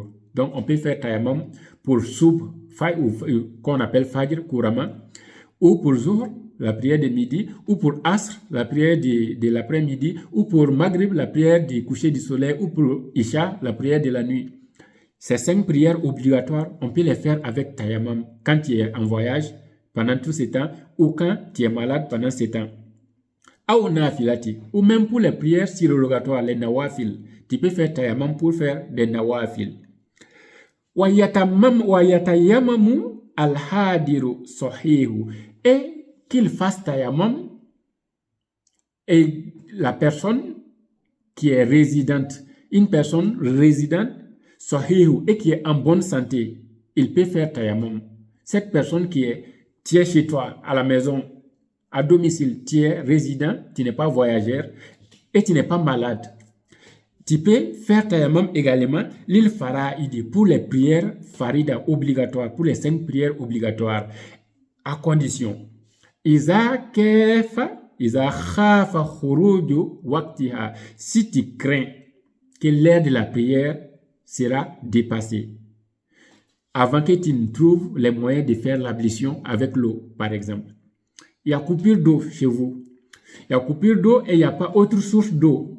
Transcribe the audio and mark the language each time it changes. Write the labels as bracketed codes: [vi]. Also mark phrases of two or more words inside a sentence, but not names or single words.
[fr] Donc on peut faire tayammum pour soub, qu'on appelle fajr couramment, ou pour zuhr, la prière de midi, ou pour asr, la prière de l'après-midi, ou pour maghrib, la prière du coucher du soleil, ou pour isha, la prière de la nuit. Ces 5 prières obligatoires, on peut les faire avec tayammum quand tu es en voyage, pendant tout ce temps, ou quand tu es malade pendant ce temps. Ou nafilati, ou même pour les prières surrogatoires, les nawafil, tu peux faire tayammum pour faire des nawafil. [ar] ويتيمم الحاضر الصحيح, [fr] et qu'il fasse tayammum, et la personne qui est résidente, une personne résidente, sahihu, et qui est en bonne santé, il peut faire tayammum. Cette personne qui est, tu es chez toi, à la maison, à domicile, tu es résident, tu n'es pas voyageur et tu n'es pas malade. Tu peux faire tayammum également l'il fara'idi pour les prières farida obligatoires, pour les 5 prières obligatoires, à condition. [ar] إذا خاف خروج وقتها, [fr] si tu crains que l'heure de la prière sera dépassée, avant que tu ne trouves les moyens de faire l'ablution avec l'eau, par exemple. Il y a coupure d'eau chez vous. Il y a coupure d'eau et il n'y a pas autre source d'eau.